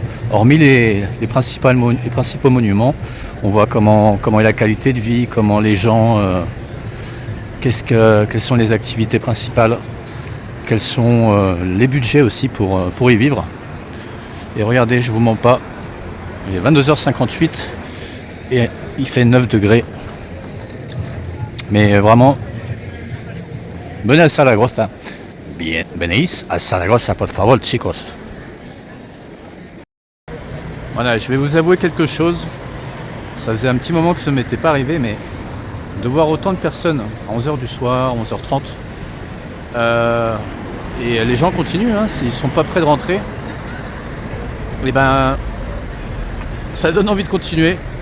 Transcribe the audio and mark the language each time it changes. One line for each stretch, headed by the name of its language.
French: Hormis les principaux monuments, on voit comment est la qualité de vie, comment les gens, quelles sont les activités principales, quels sont les budgets aussi pour y vivre. Et regardez, je vous mens pas, il est 22h58 et il fait 9 degrés. Mais vraiment, Venez à Zaragoza.
Spanish: Bien, venís à Zaragoza, por favor, chicos.
French: Voilà, je vais vous avouer quelque chose. Ça faisait un petit moment que ça ne m'était pas arrivé, mais de voir autant de personnes à 11h du soir, 11h30, et les gens continuent, hein, s'ils ne sont pas prêts de rentrer, et ben ça donne envie de continuer.